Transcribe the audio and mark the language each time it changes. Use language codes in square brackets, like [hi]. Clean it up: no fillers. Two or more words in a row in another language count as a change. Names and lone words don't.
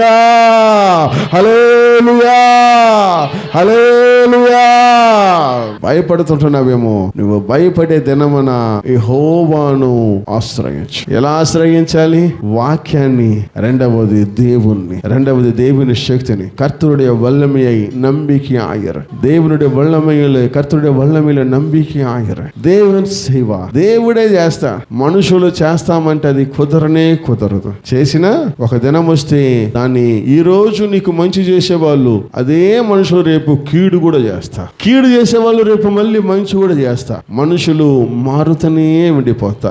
[te] హల్లెలూయా, హల్లెలూయా. భయపడుతుంటున్నావేమో, నువ్వు భయపడే దినమున యెహోవాను ఆశ్రయించు. ఎలా ఆశ్రయించాలి? వాక్యాన్ని, రెండవది దేవుని శక్తిని. [ta] கர்த்தருடைய வல்லமையை நம்பிக்கையாயிரு. தேவனுடைய வல்லமையிலே, கர்த்தருடைய [te] వల్లమిలో నమ్మిక ఆగిర. దేవుని సేవ దేవుడే చేస్తా. మనుషులు చేస్తామంటే అది కుదరదు. చేసినా ఒక దినం వస్తే దాన్ని ఈ రోజు నీకు మంచి చేసేవాళ్ళు అదే మనుషులు రేపు కీడు కూడా చేస్తా. కీడు చేసేవాళ్ళు రేపు మళ్ళీ మంచి కూడా చేస్తా. మనుషులు మారుతూనే ఉండిపోతా.